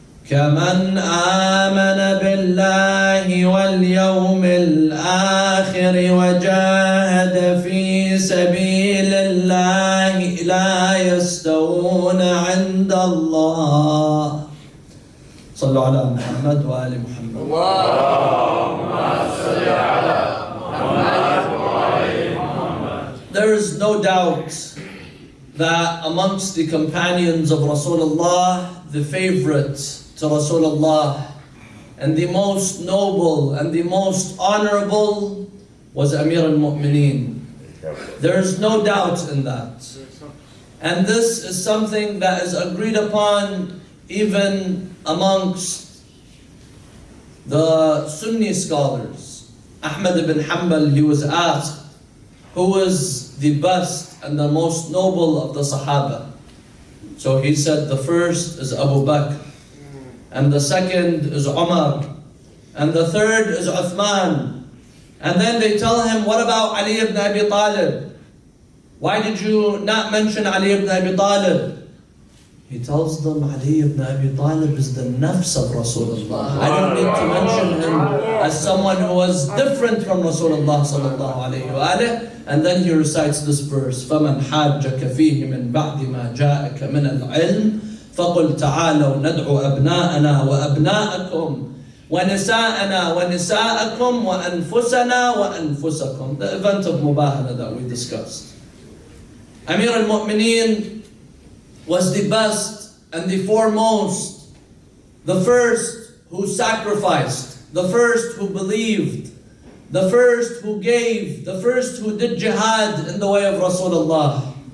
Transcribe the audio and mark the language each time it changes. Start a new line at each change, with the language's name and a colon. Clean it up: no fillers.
Arabic: كمن آمن بالله واليوم الآخر وجاهد في سبيل الله لا يستوون عند الله. صلوا على محمد وآل محمد. اللهم صل على محمد وآل محمد.
English: There is no doubt that amongst the companions of Rasulullah, the favorite to Rasulullah and the most noble and the most honorable was Amir al-Mu'mineen. There is no doubt in that. And this is something that is agreed upon even amongst the Sunni scholars. Ahmad ibn Hanbal, he was asked, who is the best and the most noble of the Sahaba? So he said the first is Abu Bakr, and the second is Umar, and the third is Uthman. And then they tell him, what about Ali ibn Abi Talib? Why did you not mention Ali ibn Abi Talib? He tells them, Ali ibn Abi Talib is the nafs of Rasulullah. I don't need to mention him as someone who was different from Rasulullah
Arabic: sallallahu alayhi wa alayhi.
English: And then he recites this verse:
Arabic: فَمَنْ حَاجَّكَ فِيهِ مِنْ بَعْدِ مَا جَاءَكَ مِنَ الْعِلْمِ فَقُلْ تَعَالَوْا نَدْعُ أَبْنَاءَنَا وَأَبْنَاءَكُمْ وَنِسَاءَنَا وَنِسَاءَكُمْ وَأَنفُسَنَا وَأَنفُسَكُمْ.
English: The event of Mubahala that we discussed. Amir al-Mu'mineen was the best and the foremost, the first who sacrificed, the first who believed, the first who gave, the first who did jihad in the way of Rasulullah.